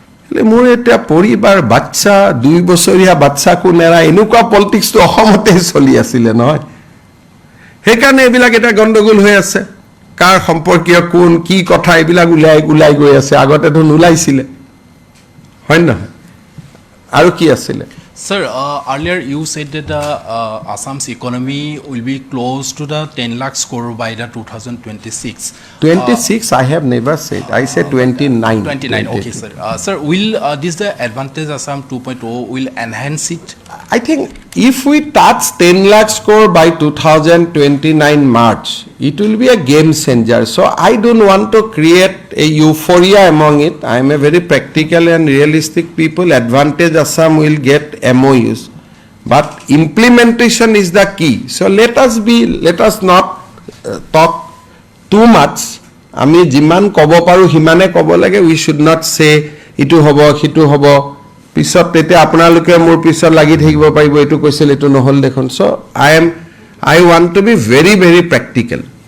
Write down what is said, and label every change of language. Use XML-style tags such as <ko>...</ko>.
<as>মোৰ এতিয়া পৰিবাৰ বাচ্চা 2 বছৰীয়া বাচ্চাকো নেৰা এনেকুৱা পলিটিক্সটো অসমতে চলি আছিলে নহয় সেইকাৰণে এইবিলাক এটা গণ্ডগোল হৈ আছে কাৰ সম্পৰ্কীয় কোন কি কথা এইবিলাক ওলাই গৈ আছে আগতেতো নোলাইছিলে হয় নহয় আৰু কি আছিলে</as> <en>Sir, earlier you said that Assam's economy will be close to the 10 lakh crore by the 2026. 26, I have never said. I said 29. 29, okay, sir. Sir, will this the advantage Assam 2.0 will enhance it? I think if we touch 10 lakh crore by 2029 March, it will be a game changer. So I don't want to create a euphoria among it. I am a very practical and realistic people. Advantage Assam will get MOUs, but implementation is the key. So let us not talk too much.</en> <as>আমি যিমান ক'ব পাৰো হিমানে ক'ব লাগে</as> <en>we should not say</en> <as>ইটো হ'ব হিটো হ'ব পিছত তেতিয়া আপোনালোকে মোৰ পিছত লাগি থাকিব পাৰিব এটো কৈছিল এটো নহল দেখোন</as> <en>so I am I want to be very, very practical.</en>